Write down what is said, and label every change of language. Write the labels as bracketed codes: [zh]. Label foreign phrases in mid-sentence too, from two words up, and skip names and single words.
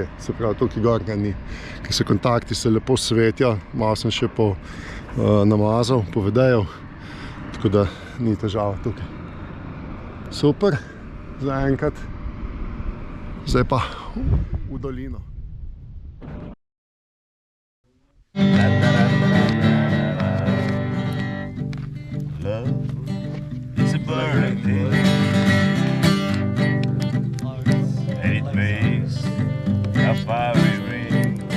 [sl] Se pravi, tukaj gor ga ni. Ker se kontakti se lepo svetijo, malo sem še namazal, povedejal, tako da ni težava tukaj. Super, zaenkrat. Zdaj pa v dolino. [en] Love is a burning thing. A fiery ring.